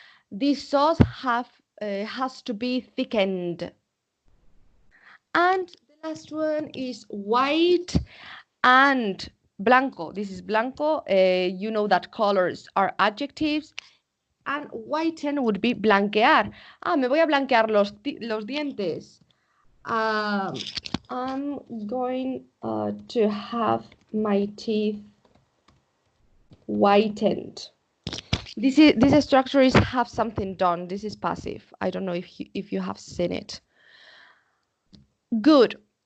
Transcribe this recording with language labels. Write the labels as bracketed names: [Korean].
[English] This sauce has to be thickened. And the last one is white and blanco. This is blanco. You know that colors are adjectives. And whiten would be blanquear. [Spanish] Ah, me voy a blanquear los dientes. [English] I'm going to have my teeth whitened. This structure is have something done. This is passive. I don't know if you have seen it. Good.